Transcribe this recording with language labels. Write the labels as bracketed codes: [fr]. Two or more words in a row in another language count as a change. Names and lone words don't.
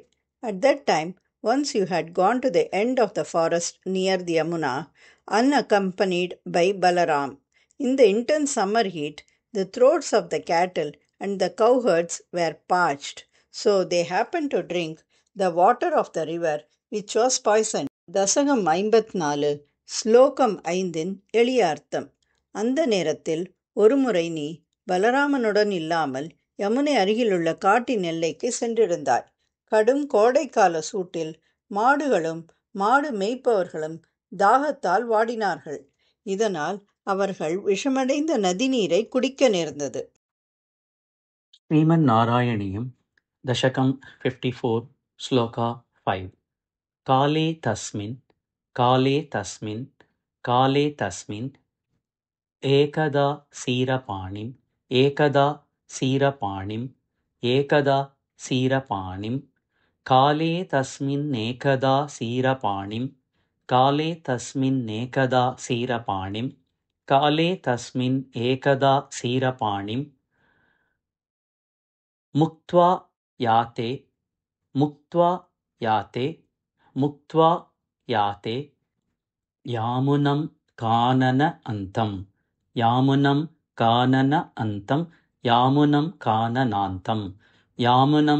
[en] At that time, once you had gone to the end of the forest near the Yamuna, unaccompanied by Balaram. In the intense summer heat, the throats of the cattle and the cowherds were parched, so they happened to drink the water of the river, which was poisoned. [ta] தசகம் 54 ஸ்லோகம் 5 எளிய அர்த்தம். அந்த நேரத்தில் ஒருமுறை நீ பலராமனுடன் இல்லாமல் யமுனை அருகிலுள்ள காட்டின் எல்லைக்கு சென்றிருந்தாய். கடும் கோடைக்கால சூட்டில் மாடுகளும் மாடு மேய்ப்பவர்களும் தாகத்தால் வாடினார்கள். இதனால் அவர்கள் விஷமடைந்த நதிநீரை குடிக்க நேர்ந்தது. [sa] ಶ್ರೀಮನ್ ನಾರಾಯಣೀಯಂ ದಶಕಂ 54 ಶ್ಲೋಕ 5 ಕಾಲೇ ತಸ್ಮಿನ್ ಕಾಲೇ ತಸ್ಮಿನ್ ಕಾಲೇ ತಸ್ಮಿನ್ ಏಕದಾ ಸೀರಪಾಣಿಂ ಏಕದಾ ಸೀರಪಾಣಿಂ ಏಕದಾ ಸೀರಪಾಣಿಂ ಕಾಲೇ ತಸ್ಮಿನ್ನೇಕದಾ ಸೀರಪಾಣಿಂ ಕಾಲೇ ತಸ್ಮಿನ್ನೇಕದಾ ಸೀರಪಾಣಿಂ ಕಾಲೇ ತಸ್ಮಿನ್ ಏಕದಾ ಸೀರಪಾಣಿಂ ಮುಕ್ತ್ವಾ ಯಾತೆ ಮುಕ್ತ್ವಾ ಯಾತೆ ಮುಕ್ತ್ವಾ ಯಾತೆ ಯಾಮುನಂ ಕಾನನ ಅಂತಂ ಯಾಮುನಂ ಕಾನನ ಅಂತಂ ಯಾಮುನಂ ಕಾನನಾಂತಂ ಯಾಮುನಂ